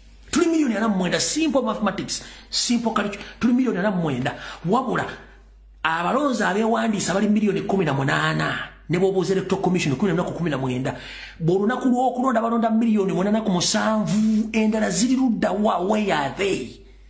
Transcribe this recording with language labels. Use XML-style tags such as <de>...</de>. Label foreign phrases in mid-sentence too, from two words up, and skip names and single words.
<lg>Tuli miliyoni ana mu mwenda,</lg> <en>simple mathematics, simple calculation.</en> <lg>Tuli miliyoni ana mu mwenda. Wabula, abalonzi abeewandiisa bali miliyoni kumi na munaana. Ne bw'obuuza Electoral Commission kumi na lunaku kumi na mwenda. Bw'olunaku lw'okulonda balonda miliyoni munaana ku musanvu. Endala ziri ludda wa?</lg> <en>Where are they?</en>